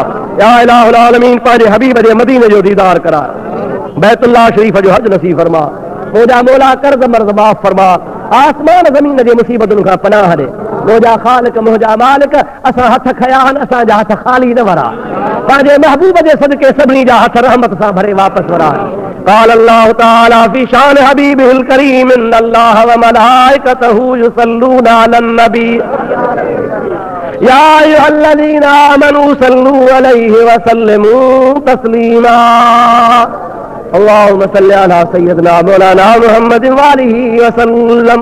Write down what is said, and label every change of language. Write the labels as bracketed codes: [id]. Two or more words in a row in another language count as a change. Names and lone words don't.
[ar] يا إله العالمين [sd] पंहिंजे हबीब जे मदीने जो दीदार करा, बैतुल्लाह शरीफ़ जो हज नसीब फरमा। मुंहिंजा मौला कर्ज़ मर्ज़ माफ़ फरमा, आसमान ज़मीन जे मुसीबतुनि खां पनाह ॾे। मुंहिंजा ख़ालिक मुंहिंजा मालिक असां हथ खया आहिनि, असांजा हथ ख़ाली न वरा, पंहिंजे महबूब जे सदके सभिनी जा हथ रहमत सां भरे वापसि वरा। [ar] قال الله تعالى في شان حبيبه الكريم ان الله وملائكته يصلون على النبي يا ايها الذين امنوا صلوا عليه وسلموا تسليما اللهم صل على سيدنا مولانا محمد وآله وسلم.